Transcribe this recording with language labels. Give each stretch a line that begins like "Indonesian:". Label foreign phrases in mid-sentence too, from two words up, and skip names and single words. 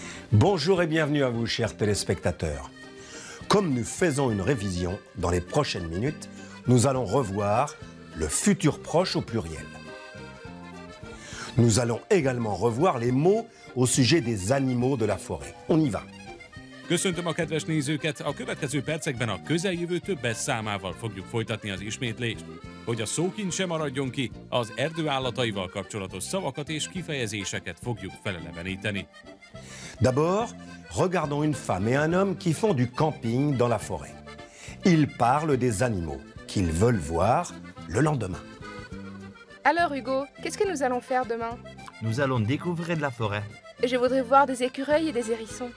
French: Bonjour et bienvenue à vous, chers téléspectateurs. Comme nous faisons une révision, dans les prochaines minutes, nous allons revoir le futur proche au pluriel. Nous allons également revoir les mots au sujet des animaux de la forêt. On y va.
Hungarian: Köszöntöm a kedves nézőket! A következő percekben a közeljövő többes számával fogjuk folytatni az ismétlést. Hogy a szókincs sem maradjon ki, az erdő állataival kapcsolatos szavakat és kifejezéseket fogjuk feleleveníteni.
French: D'abord, regardons une femme et un homme qui font du camping dans la forêt. Ils parlent des animaux qu'ils veulent voir le lendemain. Alors Hugo, qu'est-ce que nous allons faire demain? Nous allons découvrir de la forêt. Je voudrais voir des écureuils et des hérissons.